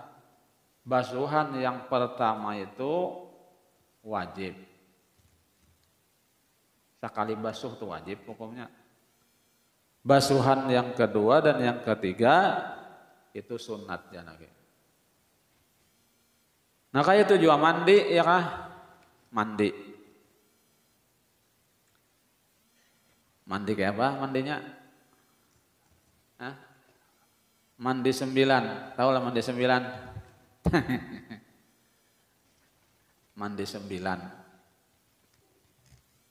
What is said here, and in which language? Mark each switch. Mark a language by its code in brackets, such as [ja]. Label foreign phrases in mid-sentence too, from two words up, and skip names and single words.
[id] Basuhan yang pertama itu wajib. Sekali basuh itu wajib pokoknya. Basuhan yang kedua dan yang ketiga itu sunat ya lagi. [bjn] Nah kayak itu juga mandi ya kah? Mandi. Mandi kayak apa mandinya? Hah? Mandi 9. Tahu lah mandi 9? Mandi 9.